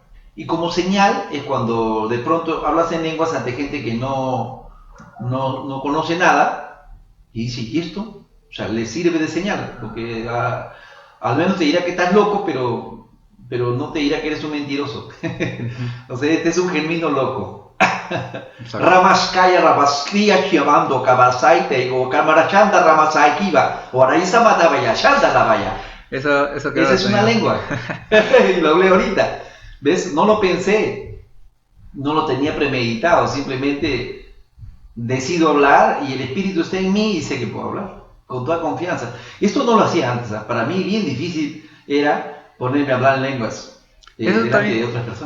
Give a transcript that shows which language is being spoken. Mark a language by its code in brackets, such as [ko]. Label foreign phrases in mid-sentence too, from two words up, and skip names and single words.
[es] Y como señal es cuando de pronto hablas en lenguas ante gente que no conoce nada, y dice, ¿y esto? O sea, le sirve de señal, porque al menos te dirá que estás loco, pero no te dirá que eres un mentiroso. O sea, este es un genuino loco. Ramaskaya Rabaskria Chiamando Kabasaite o Kamarachanda Ramasaikiva o Araisa Matabaya Shanda Lavaya. Eso Esa es una lengua. Y lo hablé ahorita. ¿Ves? No lo pensé. No lo tenía premeditado. Simplemente decido hablar y el espíritu está en mí y sé que puedo hablar. Con toda confianza. Esto no lo hacía antes. Para mí bien difícil era ponerme a hablar en lenguas delante de otras personas.